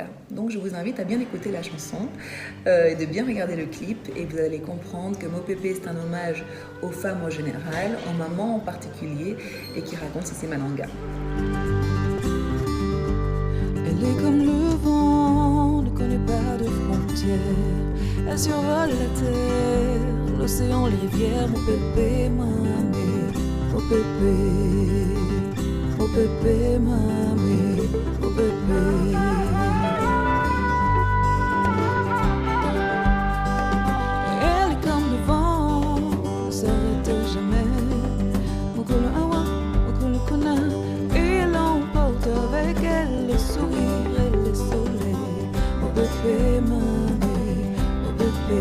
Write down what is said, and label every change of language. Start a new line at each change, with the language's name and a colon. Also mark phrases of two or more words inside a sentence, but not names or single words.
French: Donc je vous invite à bien écouter la chanson et de bien regarder le clip et vous allez comprendre que Mo Pépé c'est un hommage aux femmes en général, aux mamans en particulier et qui raconte Sissi Manonga. Elle est comme le vent, ne connaît pas de frontières. Elle survole la terre, l'océan, les rivières. Mo Pépé, mamé, Mo Pépé. Mo Pépé, mamé, Mo Pépé. Elle est comme le vent, ne s'arrête jamais.
Lingala: Mokolo awa, mokolo kona.
French: Et elle emporte avec elle le sourire et le soleil. Mo Pépé, mamé, Mo Pépé.